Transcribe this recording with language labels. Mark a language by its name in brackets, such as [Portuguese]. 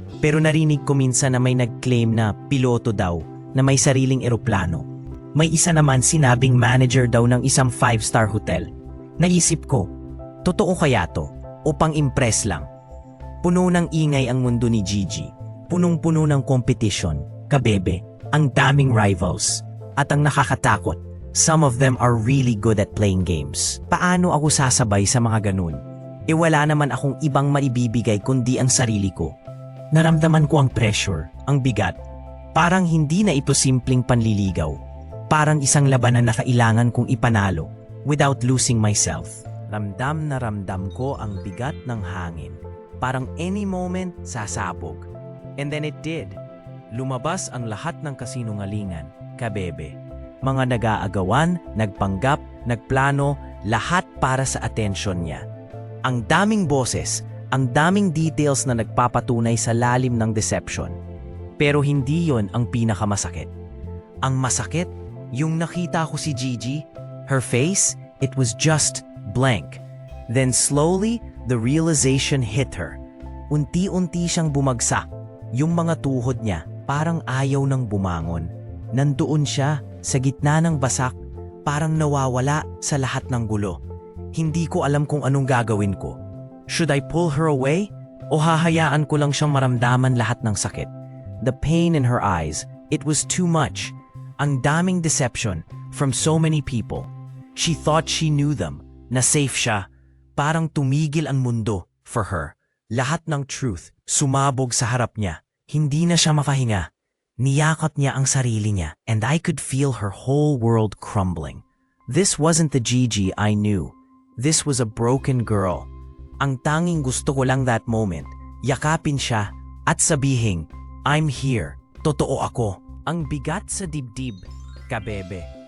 [Filipino] Pero narinig ko minsan na may nag-claim na piloto daw na may sariling eroplano. May isa naman sinabing manager daw ng isang 5-star hotel. Naisip ko, totoo kaya to o pang-impress lang? Puno ng ingay ang mundo ni Gigi. Punong-puno ng competition, kabebe, ang daming rivals. At ang nakakatakot, [English] some of them are really good at playing games. [Filipino] Paano ako sasabay sa mga ganun? Wala naman akong ibang maibibigay kundi ang sarili ko. Naramdaman ko ang pressure, ang bigat. Parang hindi na ito simpleng panliligaw. Parang isang labanan na kailangan kong ipanalo [English] without losing myself. [Filipino] Ramdam na ramdam ko ang bigat ng hangin. Parang [English] any moment, [Filipino] sasabog. [English] And then it did. [Filipino] Lumabas ang lahat ng kasinungalingan, kabebe. Mga nag-aagawan, nagpanggap, nagplano, lahat para sa atensyon niya. Ang daming boses, ang daming details na nagpapatunay sa lalim ng deception. Pero hindi yon ang pinakamasakit. Ang masakit, yung nakita ko si Gigi, [English] her face, it was just blank. Then slowly, the realization hit her. [Filipino] Unti-unti siyang bumagsak. Yung mga tuhod niya, parang ayaw nang bumangon. Nandoon siya, sa gitna ng basak, parang nawawala sa lahat ng gulo. Hindi ko alam kung anong gagawin ko. [English] Should I pull her away? [Filipino] O hahayaan ko lang siyang maramdaman lahat ng sakit? [English] The pain in her eyes, it was too much. [Filipino] Ang daming [English] deception from so many people. She thought she knew them, [Filipino] na safe siya. Parang tumigil ang mundo for her. Lahat ng truth sumabog sa harap niya. Hindi na siya makahinga. Niyakap niya ang sarili niya [English] and I could feel her whole world crumbling. This wasn't the Gigi I knew. This was a broken girl. [Filipino] Ang tanging gusto ko lang [English] that moment, [Filipino] yakapin siya at sabihing, [English] I'm here. [Filipino] Totoo ako. Ang bigat sa dibdib, kabebe.